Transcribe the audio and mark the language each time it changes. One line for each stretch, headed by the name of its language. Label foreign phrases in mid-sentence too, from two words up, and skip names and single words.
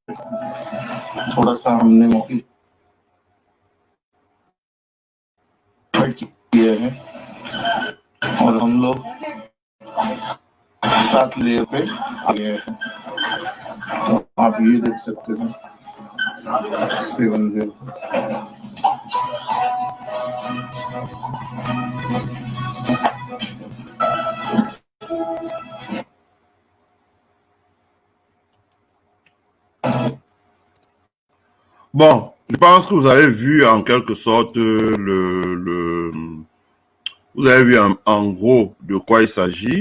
Hindi: थोड़ा सा हमने मॉडिफाइड किया है और हम लोग 7 लेयर पे आ गए हैं। तो आप ये देख सकते हैं 7 लेयर।
French: Bon, je pense que vous avez vu en quelque sorte vous avez vu en gros de quoi il s'agit.